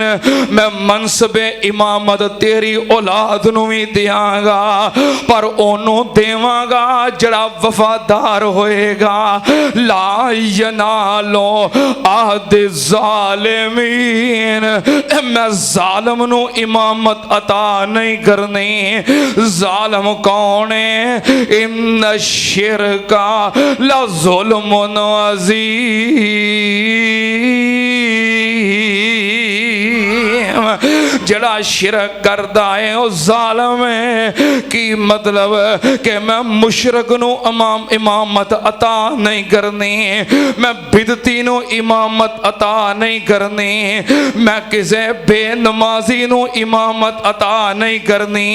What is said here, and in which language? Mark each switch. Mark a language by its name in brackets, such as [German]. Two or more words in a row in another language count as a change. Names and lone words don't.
[Punjabi] میں منصب امامت تیری اولاد نوں وی دیاں گا، پر اونوں دیواں گا جیہڑا وفادار ہوئے گا. [Arabic] لا ينال عهدي الظالمين. [Punjabi] میں ظالم نوں امامت عطا نہیں کرنی. ظالم کون اے? [Arabic] إن الشرك لظلم عظيم. [Punjabi] جیہڑا شرک کردا اے او ظالم اے. کی مطلب کہ میں مشرک نوں امامت عطا نہیں کرنی، میں بدعتی نوں امامت عطا نہیں کرنی، میں کسے بے نمازی نوں امامت عطا نہیں کرنی.